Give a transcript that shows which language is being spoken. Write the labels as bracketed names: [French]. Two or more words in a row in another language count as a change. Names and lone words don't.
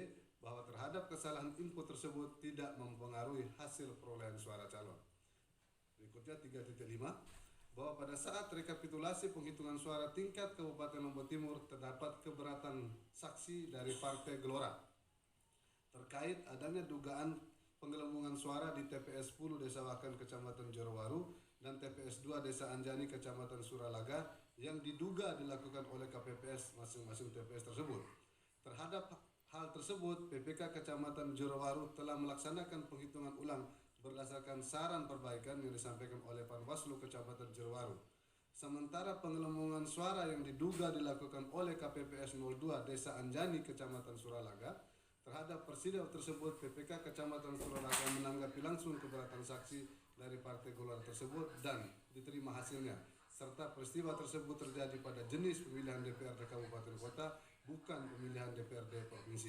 [Indonesian] Bahwa terhadap kesalahan input tersebut tidak mempengaruhi hasil perolehan suara calon. Berikutnya 3.5, bahwa pada saat rekapitulasi penghitungan suara tingkat Kabupaten Lombok Timur terdapat keberatan saksi dari Partai Gelora terkait adanya dugaan penggelembungan suara di TPS 10 Desa Wakan Kecamatan Jorowaru dan TPS 2 Desa Anjani Kecamatan Suralaga yang diduga dilakukan oleh KPPS masing-masing TPS tersebut. Terhadap hal tersebut, PPK Kecamatan Jorowaru telah melaksanakan penghitungan ulang berdasarkan saran perbaikan yang disampaikan oleh Panwaslu Kecamatan Jorowaru. Sementara penggelembungan suara yang diduga dilakukan oleh KPPS 02 Desa Anjani Kecamatan Suralaga, terhadap persidangan tersebut PPK Kecamatan Suralaga menanggapi langsung keberatan saksi dari Partai Gelora tersebut dan diterima hasilnya, serta peristiwa tersebut terjadi pada jenis pemilihan DPRD Kabupaten Kota, bukan pemilihan DPRD Provinsi.